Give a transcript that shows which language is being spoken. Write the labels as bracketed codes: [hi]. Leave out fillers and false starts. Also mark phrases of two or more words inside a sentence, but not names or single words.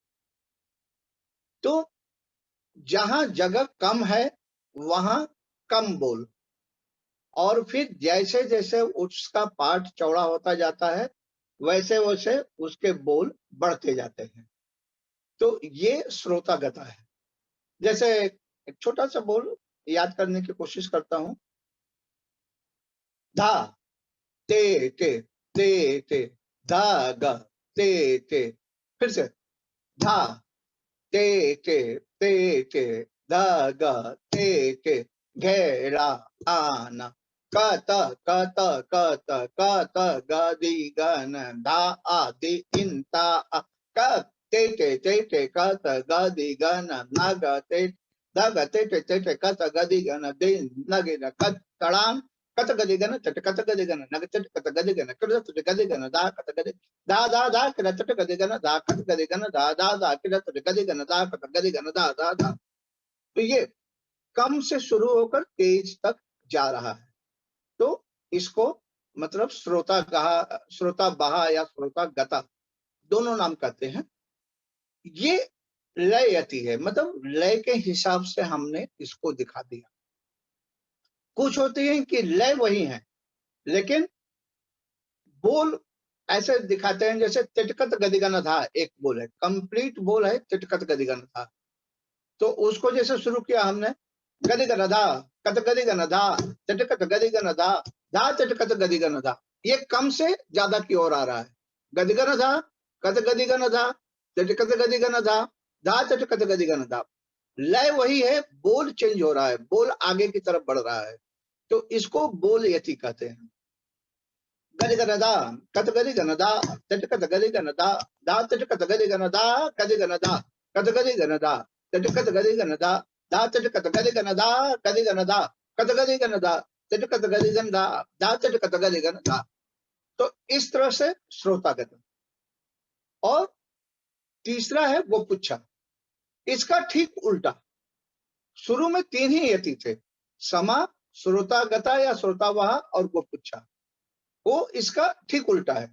[hi] तो जहां जगह कम है वहां कम बोल, और फिर जैसे जैसे उसका पार्ट चौड़ा होता जाता है वैसे वैसे उसके बोल बढ़ते जाते हैं। तो ये श्रोतागता है। जैसे एक छोटा सा बोल याद करने की कोशिश करता हूं। धा ते ते धा ग ते। फिर से धा ते धा ग ते घेरा आना कत ग दी गन धा आदि इंता क ते कत ग दी गन न ग ते द ग ते कत ग दी गन दे नगे न कत कड़ान कत गदि गन चट कत गदि गन नग चट कत गदि गन कर चट गदि गन दा कत गदि दा कर चट गदि गन दा कत गदि गन दा कर चट गदि गन दा कत गदि गन दा। तो ये कम से शुरू होकर तेज तक जा रहा है। तो इसको मतलब श्रोता बहा या श्रोता गता दोनों नाम कहते हैं। ये लय यति है, मतलब लय के हिसाब से हमने इसको दिखा दिया। कुछ होती है कि लय वही है लेकिन बोल ऐसे दिखाते हैं, जैसे तिटकत गदिगन था एक बोल है, कंप्लीट बोल है तिटकत गदिगन था। तो उसको जैसे शुरू किया हमने गदिगन धा कत गदिगन धा तिटकत गदिगन धा धा तिटकत गदिगन धा, ये कम से ज्यादा की ओर आ रहा है। गदिगन धा कत गदिगन धा तिटकत गदिगन धा धा तिटकत गदिगन धा। लय वही है, बोल चेंज हो रहा है, बोल आगे की तरफ बढ़ रहा है। तो इसको बोल यति कहते हैं। गदिगन धा कत गदिगन धा तिटकत गदिगन धा धा तिटकत गदिगन धा गदिगन धा कत गदिगन धा तिटकत गदिगन धा धा तिटकत गदिगन धा गदिगन धा कत गदिगन धा तिटकत गदिगन धा धा तिटकत गदिगन धा। तो इस तरह से श्रोतागत। और तीसरा है गोपुच्छा, इसका ठीक उल्टा। शुरू में 3 ही यति थे, समा, श्रोतागता या श्रोतावहा और गोपुच्छा। वो इसका ठीक उल्टा है।